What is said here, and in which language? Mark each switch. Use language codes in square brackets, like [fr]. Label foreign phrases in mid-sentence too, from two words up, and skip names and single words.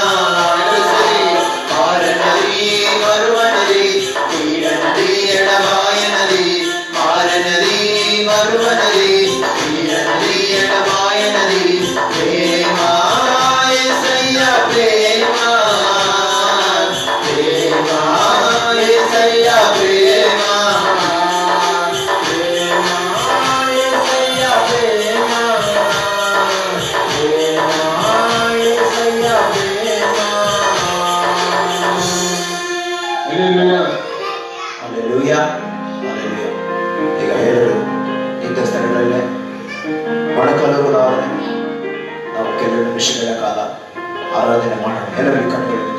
[te] మారనది మరువనది తీరనది ఎడబాయనది మారనది మరువనది తీరనది ఎడబాయనది ప్రేమ యేసయ్య ప్రేమ ప్రేమ యేసయ్య ప్రేమ ప్రేమ యేసయ్య ప్రేమ [kn] ప్రేమ యేసయ్య ప్రేమ ಹಲ್ಲೆಲೂಯಾ ಹಲ್ಲೆಲೂಯಾ ಈಗ ಹೇಳಲು ಇಂಥ ಸ್ಥಳಗಳಲ್ಲೇ ಮೊಣಕಾಲುಗಳಾದರೆ ನಾವು ಕೆಲವು ನಿಮಿಷಗಳ ಕಾಲ ಆರಾಧನೆ ಮಾಡೋಣ. ಎಲ್ಲರಿಗೂ ಕಣ್ಣುಗಳು ಮುಚ್ಚು.